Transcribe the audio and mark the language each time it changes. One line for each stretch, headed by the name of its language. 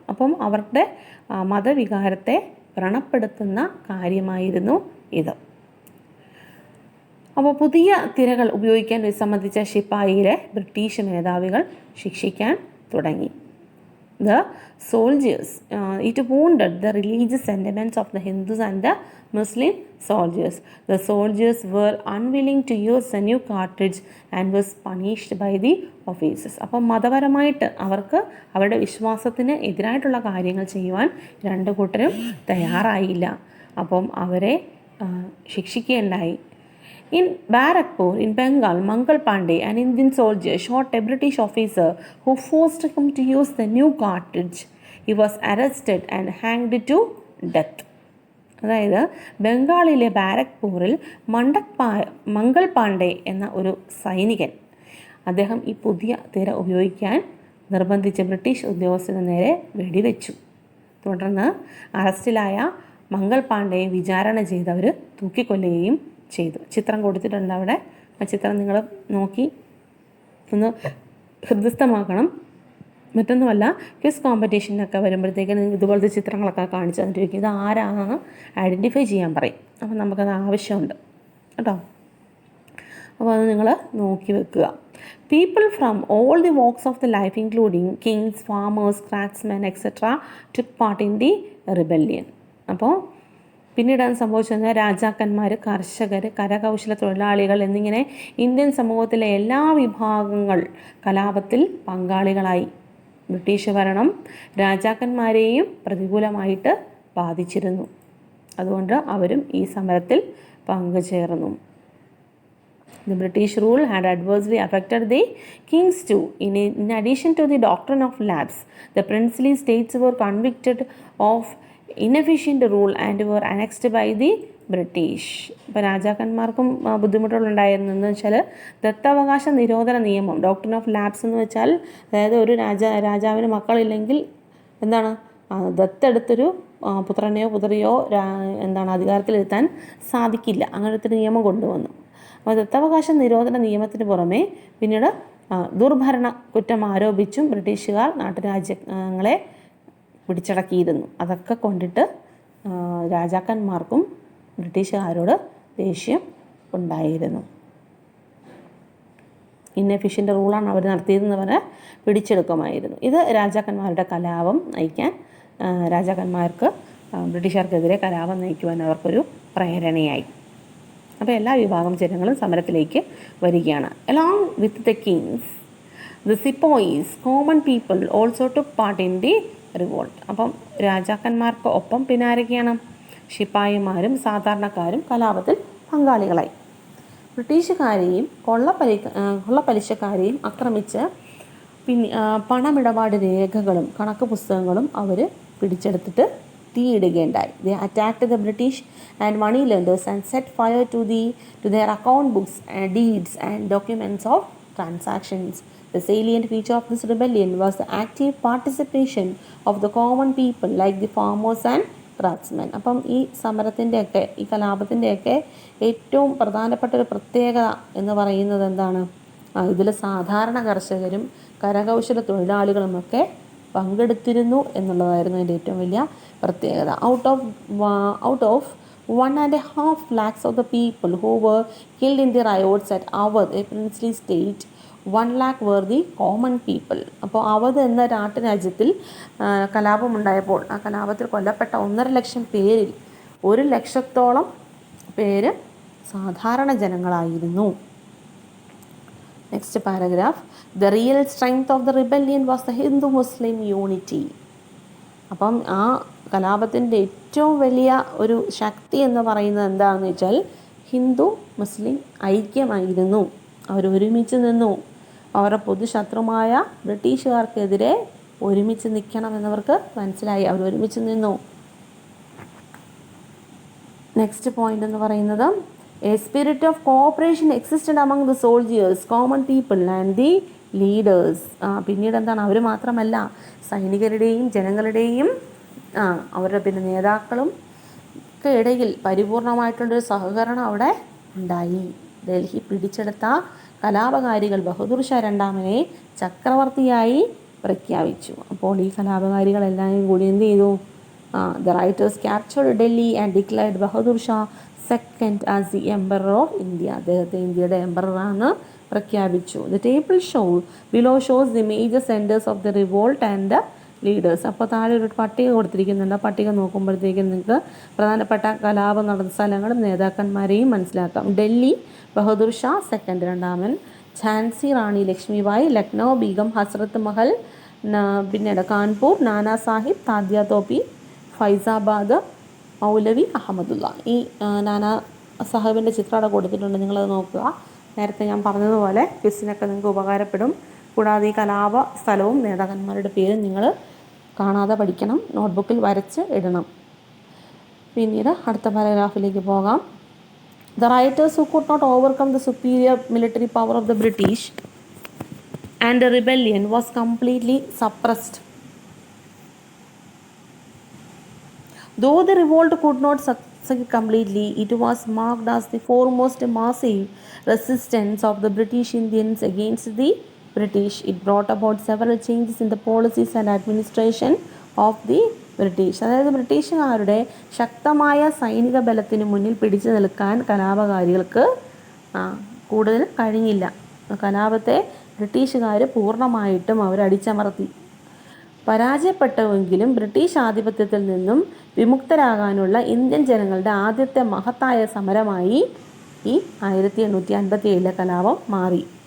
Malayalam: അപ്പം അവരുടെ മതവികാരത്തെ വ്രണപ്പെടുത്തുന്ന കാര്യമായിരുന്നു ഇത്. അപ്പോൾ പുതിയ തിരകൾ ഉപയോഗിക്കാൻ വിസമ്മതിച്ച ശിപ്പായിയെ ബ്രിട്ടീഷ് മേധാവികൾ ശിക്ഷിക്കാൻ തുടങ്ങി.
English: the soldiers. It wounded the religious sentiments of the Hindus and the Muslim soldiers. The soldiers were unwilling to use a new cartridge and was punished by the officers.
Malayalam: അപ്പം മതപരമായിട്ട് അവർക്ക് അവരുടെ വിശ്വാസത്തിന് എതിരായിട്ടുള്ള കാര്യങ്ങൾ ചെയ്യുവാൻ രണ്ട് കൂട്ടരും തയ്യാറായില്ല. അപ്പം അവരെ ശിക്ഷിക്കുകയുണ്ടായി.
English: In Barakpur, in Bengal, Mangal Pandey, an Indian soldier, shot a British officer who forced him to use the new cartridge. He was arrested and hanged to death.
Malayalam: അതായത് ബംഗാളിലെ ബാരക്പൂരിൽ മംഗൾ പാണ്ഡെ എന്ന ഒരു സൈനികൻ, അദ്ദേഹം ഈ പുതിയ തിര ഉപയോഗിക്കാൻ നിർബന്ധിച്ച ബ്രിട്ടീഷ് ഉദ്യോഗസ്ഥന് നേരെ വെടിവെച്ചു. തുടർന്ന് അറസ്റ്റിലായ മംഗൾ പാണ്ഡെയെ വിചാരണ ചെയ്ത് അവർ തൂക്കിക്കൊല്ലുകയും ചെയ്തു. ചിത്രം കൊടുത്തിട്ടുണ്ട് അവിടെ. ആ ചിത്രം നിങ്ങൾ നോക്കി ഒന്ന് ഹൃദയസ്ഥമാക്കണം. മറ്റൊന്നുമല്ല, ക്വിസ് കോമ്പറ്റീഷനൊക്കെ വരുമ്പോഴത്തേക്ക് നിങ്ങൾക്ക് ഇതുപോലത്തെ ചിത്രങ്ങളൊക്കെ കാണിച്ചു തന്നിരിക്കും. ഇത് ആരാണെന്ന് ഐഡൻറ്റിഫൈ ചെയ്യാൻ പറയും. അപ്പം നമുക്കത് ആവശ്യമുണ്ട് കേട്ടോ. അപ്പോൾ അത് നിങ്ങൾ നോക്കി വെക്കുക.
English: People from all the walks of the life, including kings, farmers, craftsmen, etc., took part in the rebellion.
Malayalam: അപ്പോൾ പിന്നീട് സംഭവിച്ചത് രാജാക്കന്മാർ, കർഷകർ, കരകൗശല തൊഴിലാളികൾ എന്നിങ്ങനെ ഇന്ത്യൻ സമൂഹത്തിലെ എല്ലാ വിഭാഗങ്ങൾ കലാപത്തിൽ പങ്കാളികളായി. ബ്രിട്ടീഷ് ഭരണം രാജാക്കന്മാരെയും പ്രതികൂലമായിട്ട് ബാധിച്ചിരുന്നു. അതുകൊണ്ട് അവരും ഈ സമരത്തിൽ പങ്കുചേർന്നു.
English: The British rule had adversely affected the kings too. In addition to the doctrine of lapse, the princely states were convicted of inefficient rule and were annexed by the British.
Malayalam: ഇപ്പോൾ രാജാക്കന്മാർക്കും ബുദ്ധിമുട്ടുകളുണ്ടായിരുന്നു. എന്ന് വെച്ചാൽ ദത്തവകാശ നിരോധന നിയമം, ഡോക്ട്രിൻ ഓഫ് ലാപ്സ് എന്ന് വെച്ചാൽ, അതായത് ഒരു രാജാവിന് മക്കളില്ലെങ്കിൽ എന്താണ്, ദത്തെടുത്തൊരു പുത്രനെയോ പുത്രിയോ അധികാരത്തിലെത്താൻ സാധിക്കില്ല. അങ്ങനത്തെ ഒരു നിയമം കൊണ്ടുവന്നു. അപ്പോൾ ദത്തവകാശ നിരോധന നിയമത്തിന് പുറമെ പിന്നീട് ദുർഭരണ കുറ്റം ആരോപിച്ചും ബ്രിട്ടീഷുകാർ നാട്ടുരാജ്യങ്ങളെ പിടിച്ചടക്കിയിരുന്നു. അതൊക്കെ കൊണ്ടിട്ട് രാജാക്കന്മാർക്കും ബ്രിട്ടീഷുകാരോട് ദേഷ്യം ഉണ്ടായിരുന്നു. ഇന്നെഫിഷ്യൻ്റ് റൂളാണ് അവർ നടത്തിയതെന്ന് പറഞ്ഞാൽ പിടിച്ചെടുക്കുമായിരുന്നു. ഇത് രാജാക്കന്മാരുടെ കലാപം നയിക്കാൻ, രാജാക്കന്മാർക്ക് ബ്രിട്ടീഷുകാർക്കെതിരെ കലാപം നയിക്കുവാൻ അവർക്കൊരു പ്രേരണയായി. അപ്പോൾ എല്ലാ വിഭാഗം ജനങ്ങളും സമരത്തിലേക്ക് വരികയാണ്.
English: Along with the kings, the sepoys, common people also took part in the revolt.
Malayalam: അപ്പം രാജാക്കന്മാർക്ക് ഒപ്പം പിന്നെ ആരൊക്കെയാണ്? ശിപ്പായിമാരും സാധാരണക്കാരും കലാപത്തിൽ പങ്കാളികളായി. ബ്രിട്ടീഷുകാരെയും കൊള്ളപ്പലിശക്കാരെയും ആക്രമിച്ച് പണമിടപാട് രേഖകളും കണക്ക് പുസ്തകങ്ങളും അവർ പിടിച്ചെടുത്തിട്ട് തീയിടുകയുണ്ടായി.
English: They attacked the British and money lenders and set fire to their account books, deeds and documents of transactions. The salient feature of this rebellion was the active participation of the common people like the farmers and craftsmen.
Malayalam: അപ്പം ഈ സമരത്തിൻ്റെയൊക്കെ, ഈ കലാപത്തിൻ്റെയൊക്കെ ഏറ്റവും പ്രധാനപ്പെട്ട ഒരു പ്രത്യേകത എന്ന് പറയുന്നത് എന്താണ്? ഇതിൽ സാധാരണ കർഷകരും കരകൗശല തൊഴിലാളികളുമൊക്കെ പങ്കെടുത്തിരുന്നു എന്നുള്ളതായിരുന്നു അതിൻ്റെ ഏറ്റവും വലിയ പ്രത്യേകത.
English: Out of 1.5 lakhs of the people who were killed in the riots at Awadh, a princely state, 1 lakh were the common people.
Malayalam: അപ്പോൾ അവധ് എന്ന നാട്ടുരാജ്യത്തിൽ കലാപമുണ്ടായപ്പോൾ ആ കലാപത്തിൽ കൊല്ലപ്പെട്ട 1.5 ലക്ഷം പേരിൽ 1 ലക്ഷത്തോളം പേര് സാധാരണ ജനങ്ങളായിരുന്നു.
English: Next paragraph. The real strength of the rebellion was the Hindu-Muslim unity.
Malayalam: അപ്പം ആ കലാപത്തിൻ്റെ ഏറ്റവും വലിയ ഒരു ശക്തി എന്ന് പറയുന്നത് എന്താണെന്ന് വെച്ചാൽ ഹിന്ദു മുസ്ലിം ഐക്യമായിരുന്നു. അവരൊരുമിച്ച് നിന്നു. അവരുടെ പൊതുശത്രുമായ ബ്രിട്ടീഷുകാർക്കെതിരെ ഒരുമിച്ച് നിൽക്കണമെന്നവർക്ക് മനസ്സിലായി. അവരൊരുമിച്ച് നിന്നു.
English: next point
Malayalam: എന്ന് പറയുന്നത്,
English: A spirit of cooperation existed among the soldiers, common people and the leaders.
Malayalam: പിന്നീട് എന്താണ്, അവർ മാത്രമല്ല സൈനികരുടെയും ജനങ്ങളുടെയും അവരുടെ പിന്നെ നേതാക്കളും ഒക്കെ ഇടയിൽ പരിപൂർണമായിട്ടുള്ളൊരു സഹകരണം അവിടെ ഉണ്ടായി. ഡൽഹി പിടിച്ചെടുത്ത കലാപകാരികൾ ബഹദൂർ ഷാ രണ്ടാമനെ ചക്രവർത്തിയായി പ്രഖ്യാപിച്ചു. അപ്പോൾ ഈ കലാപകാരികളെല്ലാം കൂടി എന്ത് ചെയ്തു?
English: The writers captured Delhi and declared Bahadur Shah second as the emperor of India.
Malayalam: അദ്ദേഹത്തെ ഇന്ത്യയുടെ എംപററാണ് പ്രഖ്യാപിച്ചു.
English: The table below shows the major centers of the revolt and the leaders.
Malayalam: അപ്പോൾ താഴെ ഒരു പട്ടിക കൊടുത്തിരിക്കുന്നുണ്ട്. ആ പട്ടിക നോക്കുമ്പോഴത്തേക്കും നിങ്ങൾക്ക് പ്രധാനപ്പെട്ട കലാപം നടന്ന സ്ഥലങ്ങളും നേതാക്കന്മാരെയും മനസ്സിലാക്കാം. ഡൽഹി ബഹദൂർ ഷാ സെക്കൻഡ് രണ്ടാമൻ, ഝാൻസി റാണി ലക്ഷ്മിബായി, ലക്നൗ ബീഗം ഹസ്രത്ത് മഹൽ, പിന്നീട് കാൺപൂർ നാനാ സാഹിബ് താദ്യ തോപ്പി, ഫൈസാബാദ് മൗലവി അഹമ്മദുള്ള. ഈ നാനാ സാഹിബിൻ്റെ ചിത്രം അവിടെ കൊടുത്തിട്ടുണ്ട്, നിങ്ങളത് നോക്കുക. നേരത്തെ ഞാൻ പറഞ്ഞതുപോലെ ക്വിസിനൊക്കെ നിങ്ങൾക്ക് ഉപകാരപ്പെടും. കൂടാതെ ഈ കലാപ സ്ഥലവും നേതാക്കന്മാരുടെ പേരും നിങ്ങൾ കാണാതെ പഠിക്കണം, നോട്ട്ബുക്കിൽ വരച്ച് ഇടണം. പിന്നീട് അടുത്ത പാരഗ്രാഫിലേക്ക് പോകാം.
English: The writers who could not overcome the superior military power of the British and the rebellion was completely suppressed. Though the revolt could not succeed completely, it was marked as the foremost massive resistance of the British Indians against the British. It brought about several changes in the policies and administration of the British.
Malayalam: അതായത് ബ്രിട്ടീഷുകാരുടെ ശക്തമായ സൈനിക ബലത്തിന് മുന്നിൽ പിടിച്ചു നിൽക്കാൻ കലാപകാരികൾക്ക് കൂടുതൽ കഴിഞ്ഞില്ല. കലാപത്തെ ബ്രിട്ടീഷുകാർ പൂർണ്ണമായിട്ടും അവരടിച്ചമർത്തി. പരാജയപ്പെട്ടുവെങ്കിലും ബ്രിട്ടീഷ് ആധിപത്യത്തിൽ നിന്നും വിമുക്തരാകാനുള്ള ഇന്ത്യൻ ജനങ്ങളുടെ ആദ്യത്തെ മഹത്തായ സമരമായി ഈ 1857 കലാപം മാറി.